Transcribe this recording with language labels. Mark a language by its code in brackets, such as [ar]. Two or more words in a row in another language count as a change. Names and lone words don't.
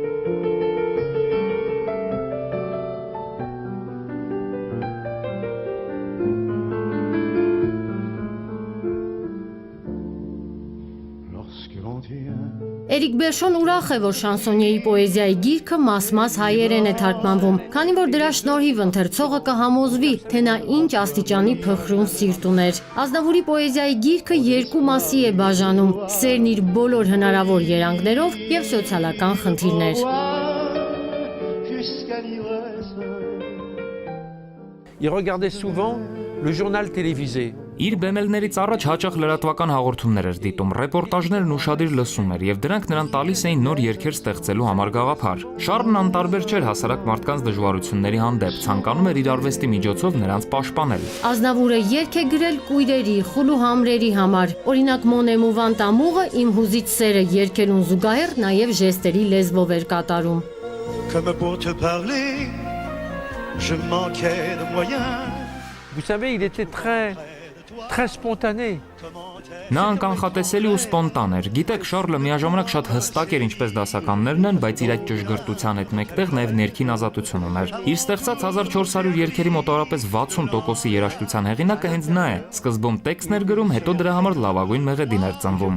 [hy] Էրիկ Բերշոն ուրախ է, որ շանսոնիեի պոեզիայի գիրքը մաս-մաս հայերեն է թարգմանվում, քանի որ դրա շնորհիվ ընթերցողը կհամոզվի, թե նա ինչ աստիճանի փխրուն սիրտ ուներ։ Ազնավուրի պոեզիայի գիրքը 2 մասի է բաժանում՝ սերն իր բոլոր հնարավոր երանգներով եւ սոցիալական խնդիրներ։ [fr] Il regardait souvent le journal télévisé. [hy] Իր բեմելներից առաջ հաճախ լրատվական հաղորդումներ էր դիտում, ռեպորտաժներն ուշադիր լսում էր եւ դրանք նրան տալիս էին նոր երգեր ստեղծելու համար գաղափար։ Շարլն անտարբեր չէր հասարակ մարդկանց դժվարությունների հանդեպ, ցանկանում էր իր արվեստի միջոցով նրանց պաշտպանել։ Ազնավուրը երգ է գրել կույրերի, խուլու համրերի համար։ Օրինակ Մոնեմ ու Վանտամուղը իմ հուզիչ սերը երգերուն զուգահեռ նաեւ ժեստերի լեզվով էր կատարում։ [fr] Comme pour te parler, je manquais de moyens. Vous savez, il était très spontané. [hy] Նա անկանխատեսելի ու սպոնտան էր։ Գիտեք, Շարլը միաժամանակ շատ հստակ էր, ինչպես դասականներն են, բայց իր այդ ճշգրտության հետ մեկտեղ նաև ներքին ազատություն ուներ։ Իր ստեղծած 1400 երգերի մոտավորապես 60%-ի երաժշտության հեղինակը հենց նա է։ Սկզբում տեքստներ գրում, հետո դրա համար լավագույն մեղեդին էր ծնվում։